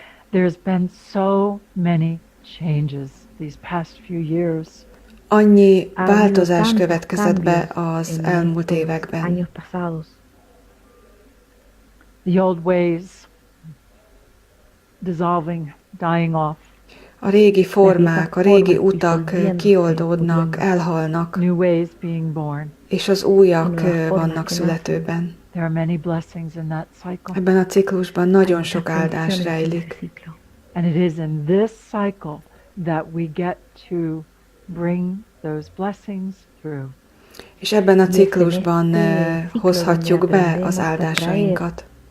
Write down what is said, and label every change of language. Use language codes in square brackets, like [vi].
[en] There's been so many changes these past few years. [hu] Annyi változás következett be az elmúlt években. [en] The old ways dissolving, dying off. [hu] A régi formák, a régi utak kioldódnak, elhalnak, [en] New ways being born. [hu] és az újak vannak születőben. [en] There are many blessings in that cycle. [hu] Ebben a ciklusban nagyon sok áldás rejlik. [en] And it is in this cycle that we get to bring those blessings through. [hu] És ebben a ciklusban hozhatjuk be az áldásainkat.